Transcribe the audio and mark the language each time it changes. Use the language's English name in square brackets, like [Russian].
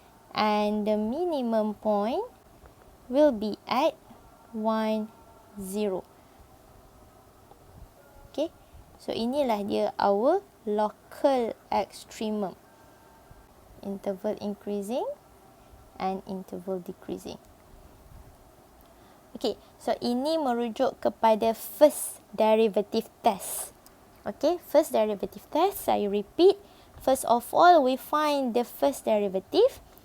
[English] And the minimum point will be at 1, 0. [Malay] Okay, so inilah dia [English] our local extremum. Interval increasing and interval decreasing. [Malay] Okay, so ini merujuk kepada first derivative test. [English] Okay, first derivative test, saya repeat. First of all, we find the first derivative.